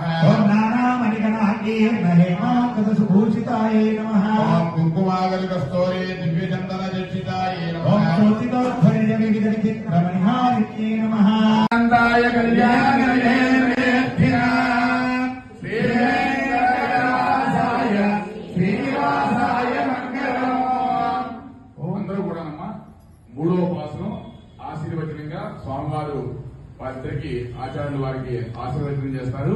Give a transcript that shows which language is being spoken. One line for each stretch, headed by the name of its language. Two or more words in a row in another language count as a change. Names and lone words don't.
Sanskrit: ओम नानामणिगणाकीर्ण हेमाङ्गद सुभूषिताय नमः ओम कुङ्कुमागलिकस्तोरे दिव्यचन्दनचर्चिताय ओम नमः ज्योतितोध्वनिय विविध विचित्रमणिहारिण्ये नमः आनन्दाय कल्याणनिधेभ्यः శ్రీవేంకటరాజాయ శ్రీనివాసాయ మంగళం.
Telugu: అందరూ కూడానమ్మా మూడో ఉపాసనం ఆశీర్వచనంగా స్వామివారు వారిద్దరికి ఆచార్యులు వారికి ఆశీర్వచనం చేస్తారు.